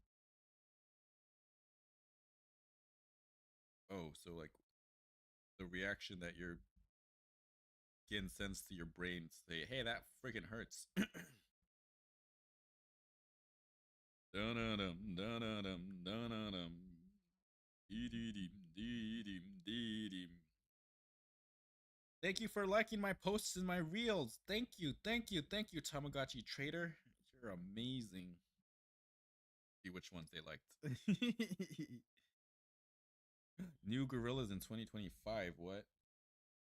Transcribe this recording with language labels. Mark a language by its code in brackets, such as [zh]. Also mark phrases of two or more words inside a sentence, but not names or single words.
[en] Oh, so like the reaction that your skin sends to your brain to say, "Hey, that freaking hurts." Dun-dun-dum, dun-dun-dum, dun-dun-dum. Dee-dee-deem, dee-deem, dee-deem. Thank you for liking my posts and my reels. Thank you, Tamagotchi Trader. You're amazing. See which ones they liked. New gorillas in 2025. What?